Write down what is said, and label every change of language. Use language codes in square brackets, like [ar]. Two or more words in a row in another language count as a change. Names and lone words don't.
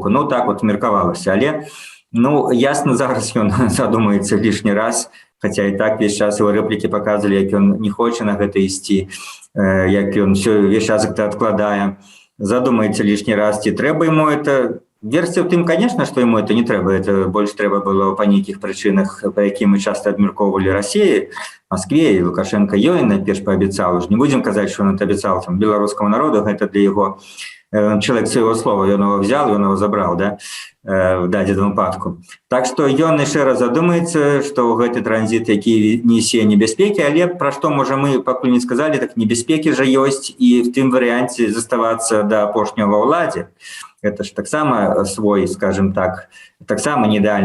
[be] Ну так вот меркавалася, але ну ясна, зараз ён задумаецца лішні раз, хаця і так [ru] весь час его [be] рэплікі паказвалі, як ён не хоча на гэта ісці, як ён [ru] весь час [be] гэта адкладае. Задумаецца лишний раз, ці трэба [ru] ему это. [be] Версія ў тым, конечно, што [ru] ему это [be] не трэба. Это больш трэба было па нейкіх прычынах, па якім мы часто абмяркоўвалі Расіі, Москве, і Лукашенко ёй найперш паабяцаў. Не будзем казаць, што ён это абяцаў там беларускаму народу, гэта для яго чалавек свайго слова, ён [ru] его взял, [be] ён его забраў, да, в дадзеным выпадку. Так што ён яшчэ раз задумаецца, што гэты транзіт, які несе небяспекі, але пра што можа мы пакуль не сказалі, так небяспекі жа ёсць і в тым варыянце заставацца да апошняга ва ўладзе. Это ж таксама свой, скажем так, таксама не ідэальны.